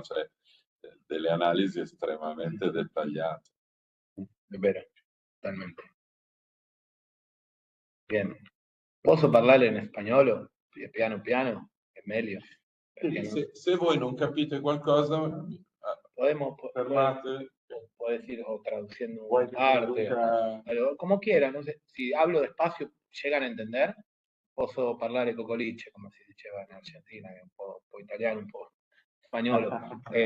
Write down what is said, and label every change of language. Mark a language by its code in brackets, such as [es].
[it] Cioè, delle analisi estremamente dettagliate. È vero, totalmente. [es] Bien. [it] Posso parlare in spagnolo? Piano piano? È meglio. Se voi non capite qualcosa, fermate. [es] Puedes ir o traduciendo una parte, como quieran, no sé. Si hablo despacio, ¿llegan a entender? [it] Posso parlare cocoliche, come si diceva in Argentina, che è un po' italiano, un po' spagnolo.